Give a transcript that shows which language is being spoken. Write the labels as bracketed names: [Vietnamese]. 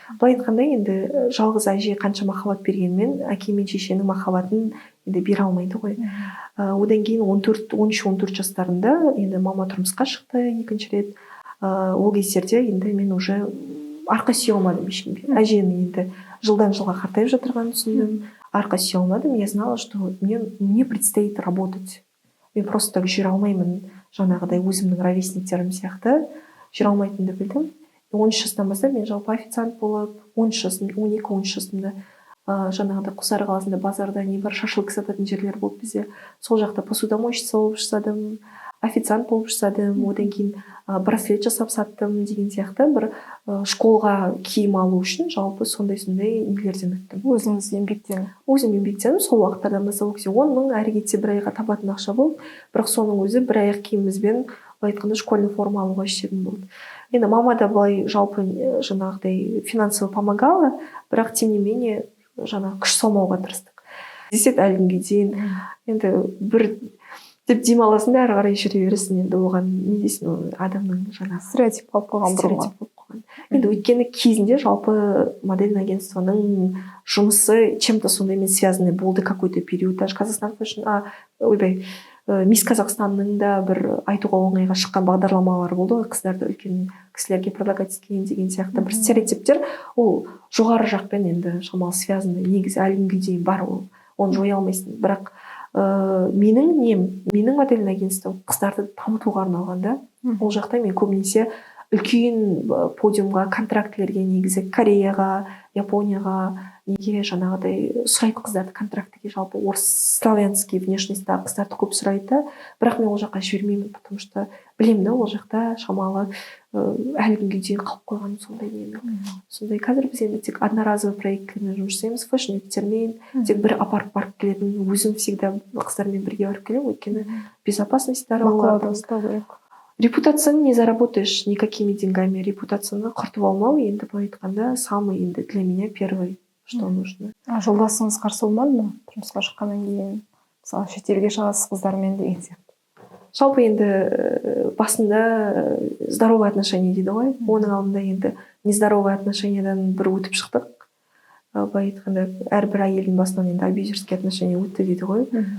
[Kazakh] Былай айтқанда енді жалғыз әже қанша махаббат бергенмен әке мен шешенің махаббатын енді бере алмайды ғой. Одан кейін 13-14 жастарында енді мама тұрмысқа шықты екінші рет. Ол кездерде енді мен уже арқа сүйе алмадым ешкімге. Әженің енді жылдан жылға қартайып жатырғанын түсіндім. Арқа сүйе алмадым. [Russian] Я знала, что мне предстоит работать. [Kazakh] Мен просто так жүре алмаймын, жаңағыдай өзімнің ровесниктерім сияқты жүре алмайтынымды білдім. 13 жастан бастап мен жалпы официант болып, 12-13 жасымда жаңағыдай Құлсары қаласында базарда не бар, шашлык сататын жерлер болды бізде. Сол жақта посудомойщица болып жасадым, официант болып жасадым, одан кейін браслет жасап саттым деген сияқты бір школға киім алу үшін жалпы сондай нелерден өттім. Өзіңіз еңбектен? Өзім еңбектенім, сол уақыттардан бастап 10 мың, әрі кетсе 1 айға табатын ақша болды. Бірақ соның өзі 1 аяқ киімімізбен былай айтқанда школьный форма алуға жететін болды. Енді мама да былай жалпы жаңағыдай [Russian] финансово помогала, [Kazakh] бірақ [Russian] тем не менее [Kazakh] жаңағы күш салмауға тырыстық. Десет әлі күнге дейін енді бір деп демаласың да ары қарай жүре бересің, енді оған не дейсің, адамның жаңағы стереотип болып қойған. Енді өйткені кезінде жалпы модельный агентствоның жұмысы [Russian] чем-то [Kazakh] сондаймен связанный болды [Russian] какой-то период. [Kazakh] Даже Казахстан Fashion, Мисс Қазақстанның да бір айтуға оңайға шыққан бағдарламалар болды ғой, қыздарды үлкен кісілерге предлагать еткен деген сияқты бір стереотиптер, ол жоғары жақпен енді шамалы связанный, негізі әлі күнге дейін бар, оны жоя алмайсың. Бірақ менің модельный агентством қыздарды дамытуға арналған да. Ол жақта мен көбінесе үлкен подиумға, контрактілерге негізі Кореяға, Японияға, неге жаңағыдай сұрайды қыздарды контрактіге, жалпы орыс славянский внешностьтағы қыздарды көп сұрайды. Бірақ мен ол жаққа жібермеймін, [Russian] потому что [Kazakh] білемін да, ол жақта шамалы әлі күнге дейін қалып қойған сондай нені. Сондай қазір біз енді тек одноразовый проекттермен жұмыс жасаймыз, фэшн-виктермен, тек бір апарып барып келетін, өзім [Russian] всегда [Kazakh] қыздармен бірге барып келемін, өйткені безопасностьтары бақылауда ұстау керек. Репутацияны [Russian] не заработаешь никакими деньгами. [Kazakh] Репутацияны құртып алмау енді былай айтқанда самый енді [Russian] для меня первый что нужно. [Kazakh] Жолдасыңыз қарсы болмады ма тұрмысқа шыққаннан кейін, мысалы шетелге шығасыз қыздармен деген сияқты? Жалпы енді басында здоровый отношение дейді ғой, оның алдында енді нездоровый отношениядан бір өтіп шықтық. Былай айтқанда әрбір әйелдің басынан енді абьюзерский отношение өтті дейді ғой.